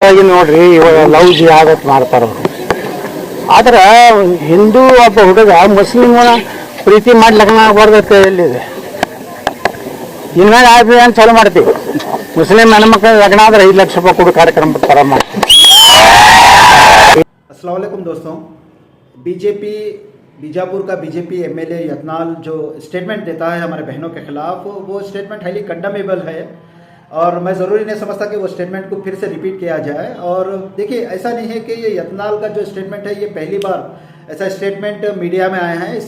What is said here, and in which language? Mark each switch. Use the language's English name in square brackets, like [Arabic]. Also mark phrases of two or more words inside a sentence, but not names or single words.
[Kannada] ಹಾಗಾಗಿ ನೋಡ್ರಿ ಇವಾಗ [English] love jihadat [Kannada] ಮಾಡ್ತಾರ ಅವ್ರು. ಆದ್ರೆ ಹಿಂದೂ ಒಬ್ಬ ಹುಡುಗ ಮುಸ್ಲಿಮನ ಪ್ರೀತಿ ಮಾಡಿ ಲಗ್ನ ಆಗ್ಬಾರ್ದಕ್ಕೆ ಎಲ್ಲಿದೆ? ಇನ್ಮೇಲೆ ಆಯ್ತು ಅಂತ ಚಾಲು ಮಾಡ್ತೀವಿ. ಮುಸ್ಲಿಂ ಹೆಣ್ಮಕ್ಳು ಲಗ್ನ ಆದ್ರೆ 5 ಲಕ್ಷ ರೂಪಾಯಿ ಕೊಡು ಕಾರ್ಯಕ್ರಮ ತರ ಮಾಡ್ತೀವಿ. [Arabic] السلام عليكم [Hindi] दोस्तों। बीजेपी बीजापुर का बीजेपी एमएलए यतनाल जो स्टेटमेंट देता है हमारे बहनों के खिलाफ, वो स्टेटमेंट [English] highly condemnable [Hindi] है और मैं ज़रूरी नहीं समझता कि वो स्टेटमेंट को फिर से रिपीट किया जाए। और देखिए, ऐसा नहीं है कि ये यतनाल का जो स्टेटमेंट है ये पहली बार ऐसा स्टेटमेंट मीडिया में आया है।